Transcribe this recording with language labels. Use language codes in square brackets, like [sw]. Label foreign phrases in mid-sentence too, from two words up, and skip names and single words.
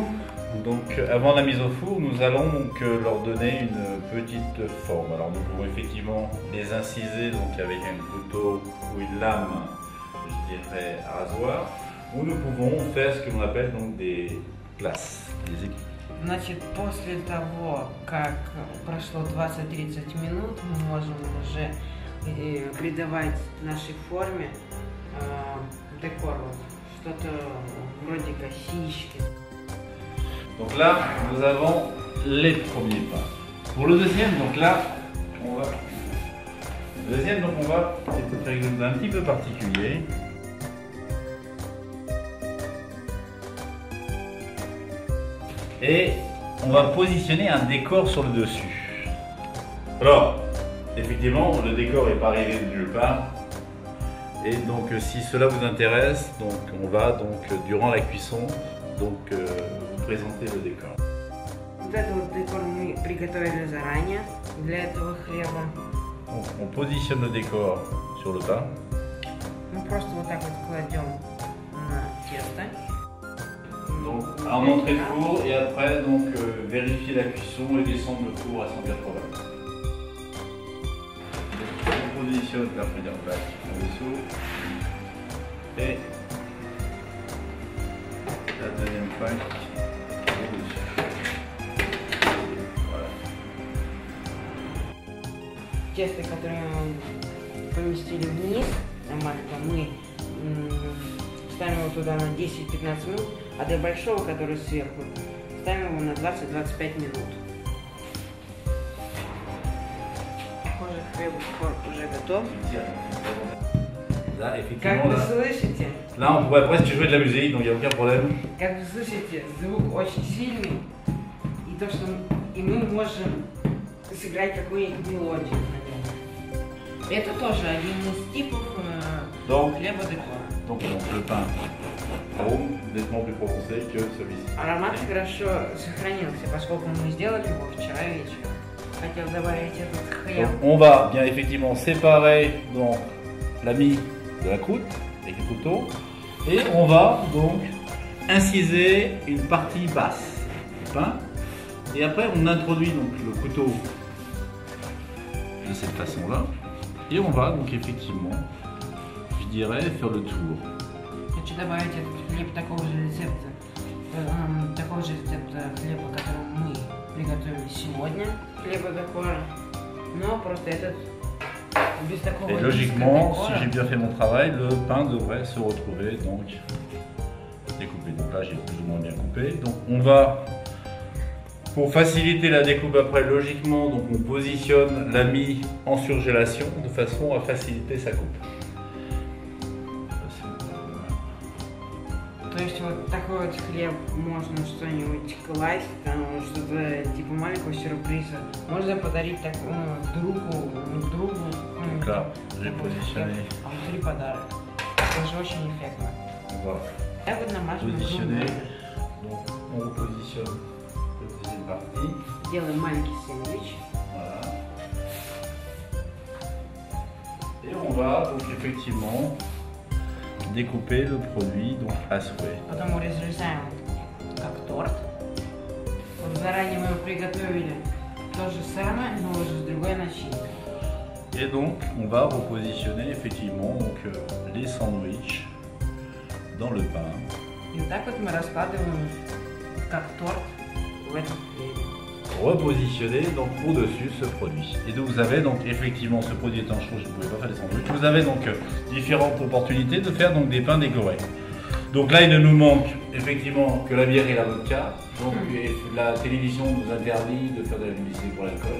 [fr] Donc avant la mise au four, nous allons donc leur donner une petite forme. Alors nous pouvons effectivement les inciser donc avec un couteau ou une lame, je dirais à rasoir, ou nous pouvons faire ce que l'on appelle donc des glaces. [ru] Значит, после того, как прошло 20-30 минут, мы можем уже придавать нашей форме декор, что-то вроде косички. [fr] Donc là, nous avons les premiers pains. Pour le deuxième, donc là, on va faire quelque chose d'un petit peu particulier. Et on va positionner un décor sur le dessus. Alors, effectivement, le décor n'est pas arrivé de nulle part. Et donc, si cela vous intéresse, donc on va donc durant la cuisson donc vous présenter le décor. [ru] Вот этот вот декор мы приготовили заранее для этого хлеба. [fr] Donc, on positionne le décor sur le pain. [ru] Мы просто вот так вот кладем на тесто. [fr] Donc en entrée de four et après donc vérifier la cuisson et descendre le four à 180. On positionne la première plaque en dessous et la deuxième plaque au-dessus. Voilà. [ru] Тесто, которое мы поместили вниз на масло, мы ставим его туда на 10-15 минут, а для большого, который сверху, ставим его на 20-25 минут. Похоже, хлеб уже готов. [fr] Là, effectivement, [ru] Как вы слышите? [fr] là, on pourrait presque jouer de la musique, donc il n'y a aucun problème. [ru] Как вы слышите, звук очень сильный. И то, что и мы можем сыграть какую-нибудь мелодию, наверное. Это тоже один из типов хлеба декора. [fr] Donc le pain arôme nettement plus prononcé que celui-ci. [ru] Аромат хорошо сохранился, поскольку мы сделали его вчера вечером. Хотел добавить этот хлеб. [fr] Donc, on va bien effectivement séparer donc la mie de la croûte avec le couteau et on va donc inciser une partie basse du pain et après on introduit donc le couteau de cette façon là et on va donc effectivement, je dirais, faire le tour. [ru] Хочу добавить этот хлеб такого же рецепта хлеба, который мы приготовили сегодня, хлеба декора, но просто этот без такого. [fr] Et logiquement, si j'ai bien fait mon travail, le pain devrait se retrouver donc découpé. Donc là j'ai plus ou moins bien coupé. Donc on va, pour faciliter la découpe après, logiquement, donc on positionne la mie en surgélation de façon à faciliter sa coupe. [ru] То есть вот такой вот хлеб можно что-нибудь класть, там что-то типа маленького сюрприза. Можно подарить такому другу. [fr] Donc là, j'ai positionné. [ru] А внутри подарок. Это же очень эффектно. [fr] On va [ru] Я вот намажу [fr] positionner. Donc on repositionne la deuxième partie. [ru] Делаем маленький сэндвич. [fr] Voilà. Et on va donc effectivement découper le produit donc à souhait. [ru] Потом мы разрезаем как торт. Вот заранее мы его приготовили то же самое, но уже с другой начинкой. [fr] Et donc on va repositionner effectivement donc, les sandwichs dans le pain. [ru] И вот так вот мы раскладываем как торт в этом хлебе. [fr] Repositionner donc au-dessus ce produit. Et donc vous avez donc effectivement ce produit étant chaud, je ne pouvais pas faire des sandwichs. Vous avez donc différentes opportunités de faire donc des pains décorés. Donc là il ne nous manque effectivement que la bière et la vodka. Donc la télévision nous interdit de faire de la publicité pour l'alcool.